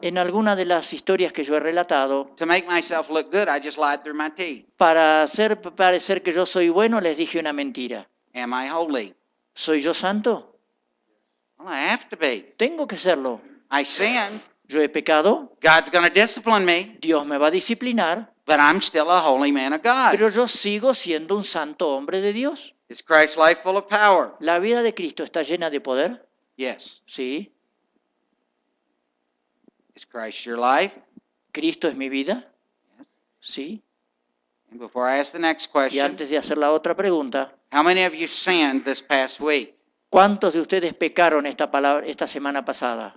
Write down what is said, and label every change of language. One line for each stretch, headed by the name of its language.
Spanish: en alguna de las historias que yo he relatado,
English: to make myself look good, I just lied through my teeth?
Spanish: para hacer parecer que yo soy bueno, les dije una mentira?
English: Am I holy?
Spanish: ¿Soy yo santo?
English: Well, I have to be.
Spanish: Tengo que serlo.
English: I sinned.
Spanish: Yo he pecado,
English: God's going to discipline me,
Spanish: Dios me va a disciplinar,
English: but I'm still a holy man of God.
Spanish: pero yo sigo siendo un santo hombre de Dios.
English: Is Christ's life full of power?
Spanish: ¿La vida de Cristo está llena de poder?
English: Yes.
Spanish: Sí.
English: Is Christ your life?
Spanish: ¿Cristo es mi vida? Sí.
English: And before I ask the next
Spanish: Y
English: question,
Spanish: antes de hacer la otra pregunta,
English: how many of you sinned this past week?
Spanish: ¿cuántos de ustedes pecaron esta semana pasada?